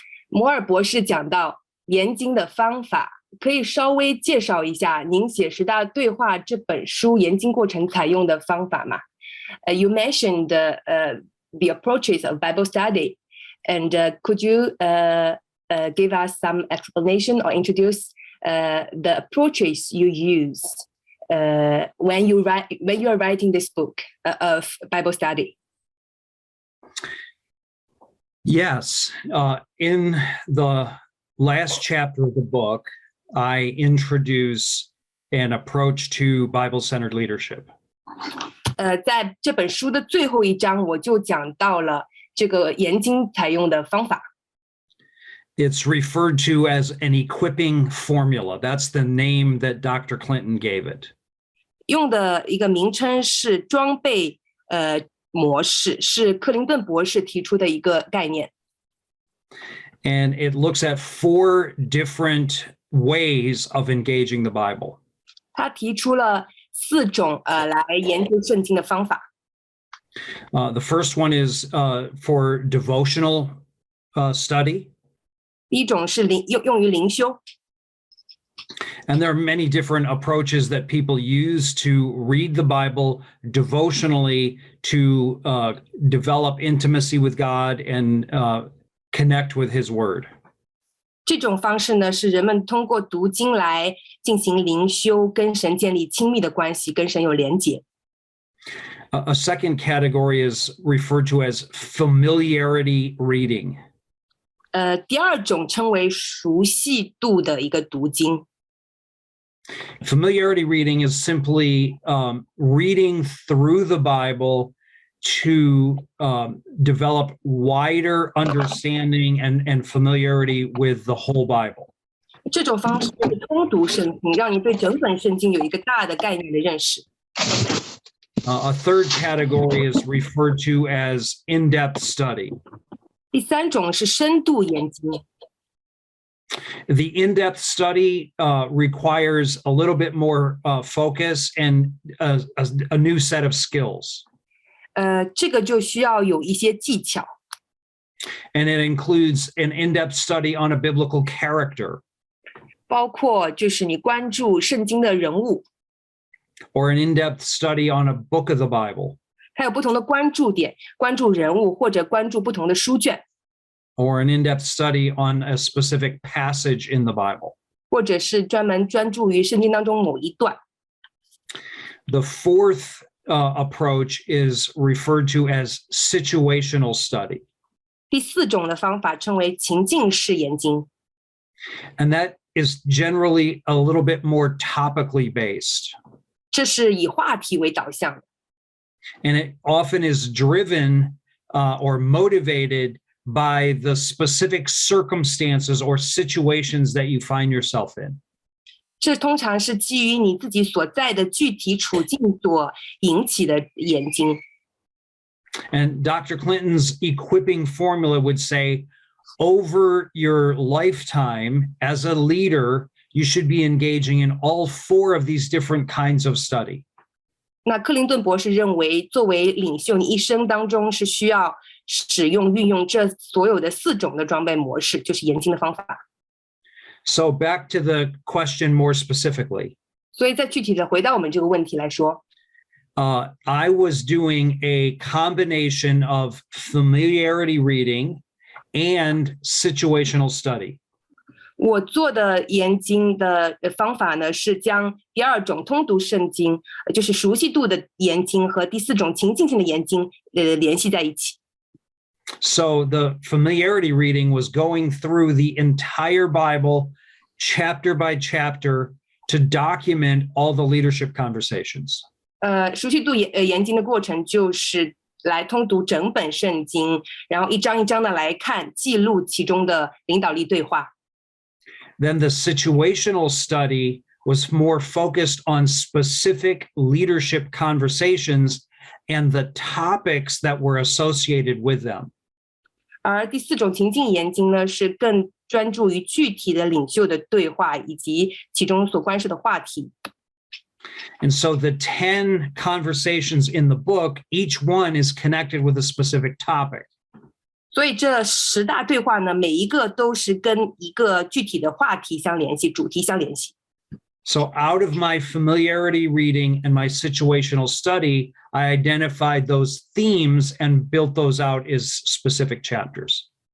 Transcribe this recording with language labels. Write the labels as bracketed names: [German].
[Chinese] 摩尔博士讲到研经的方法，可以稍微介绍一下您写10大对话这本书研经过程采用的方法吗？ [English] You mentioned the approaches of Bible study, and could you give us some explanation or introduce the approaches you use when you are writing this book of Bible study? Yes. In the last chapter of the book, I introduce an approach to Bible-centered leadership. [Chinese] 在这本书的最后一章，我就讲到了这个研经采用的方法。 [English] It's referred to as an equipping formula. That's the name that Dr. Clinton gave it. [Chinese] 用的一个名称是装备模式，是克林顿博士提出的一个概念。 [English] And it looks at 4 different ways of engaging the Bible. [Chinese] 他提出了4种来研究圣经的方法。 [English] The first one is for devotional study. [Chinese] 第一种是用于灵修。 [English] And there are many different approaches that people use to read the Bible devotionally to develop intimacy with God and connect with His Word. [Chinese] 这种方式呢，是人们通过读经来进行灵修，跟神建立亲密的关系，跟神有连结。 [English] A second category is referred to as familiarity reading. [Chinese] 第二种称为熟悉度的一个读经。 [English] Familiarity reading is simply reading through the Bible to develop wider understanding and familiarity with the whole Bible. [Chinese] 这种方式是通读圣经，让你对整本圣经有一个大的概念的认识。 [English] A third category is referred to as in-depth study. [Chinese] 第三种是深度研经。 [English] The in-depth study requires a little bit more focus and a new set of skills. [Chinese] 这个就需要有一些技巧。 [English] And it includes an in-depth study on a biblical character. [Chinese] 包括就是你关注圣经的人物。 [English] Or an in-depth study on a book of the Bible. [Chinese] 还有不同的关注点，关注人物或者关注不同的书卷。 [English] Or an in-depth study on a specific passage in the Bible. [Chinese] 或者是专门专注于圣经当中某一段。 [English] The fourth approach is referred to as situational study. [Chinese] 第4种的方法称为情境式研经。 [English] And that is generally a little bit more topically based. [Chinese] 这是以话题为导向的。 [English] And it often is driven or motivated by the specific circumstances or situations that you find yourself in. [Chinese] 这通常是基于你自己所在的具体处境所引起的研经。 [English] And Dr. Clinton's equipping formula would say, over your lifetime as a leader, you should be engaging in all 4 of these different kinds of study. [Chinese] 那克林顿博士认为，作为领袖，你一生当中是需要运用这所有的4种的装备模式，就是研经的方法。 [English] So back to the question more specifically. [Chinese] 所以再具体的回到我们这个问题来说， [English] I was doing a combination of familiarity reading and situational study. [Chinese] 我做的研经的方法呢，是将第2种通读圣经，就是熟悉度的研经和第4种情境性的研经联系在一起。 [English] So the familiarity reading was going through the entire Bible, chapter by chapter, to document all the leadership conversations. [Chinese] 熟悉度研经的过程就是来通读整本圣经，然后一章一章的来看，记录其中的领导力对话。 [English] Then the situational study was more focused on specific leadership conversations and the topics that were associated with them. [Chinese] 而第4种情境研经呢，是更专注于具体的领袖的对话以及其中所关涉的话题。 [English] And so the 10 conversations in the book, each one is connected with a specific topic. [Chinese] 所以这10大对话呢，每一个都是跟一个具体的话题相联系，主题相联系。 [English] So out of my familiarity reading and my situational study, I identified those themes and built those out as specific chapters.